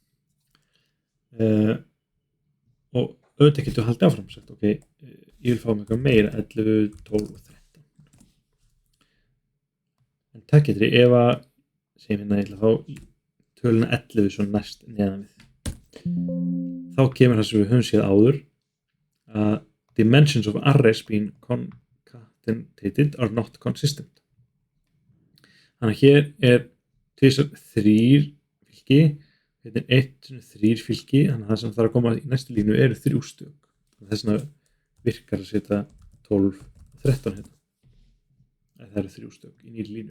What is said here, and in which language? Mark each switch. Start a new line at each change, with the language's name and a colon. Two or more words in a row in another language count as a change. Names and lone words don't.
Icelandic: Og auðvitað getum við haldið áfram sagt, ok, ég vil fá mig eitthvað meira 11, 12 og 13. En það getur ég ef að segjum hérna, ég ætla að fá töluna 11 svo næst neðan við. Þá kemur það sem við höfum séð áður að
English: dimensions of arrays being concatenated are not consistent.
Icelandic: Þannig að hér er 3 fylki, þetta er 1-3 fylki, þannig að það sem þarf að koma í næstu línu eru 3 stök. Þess vegna virkar að setja 12 og 13 hérna. Það eru 3 stök í nýri línu.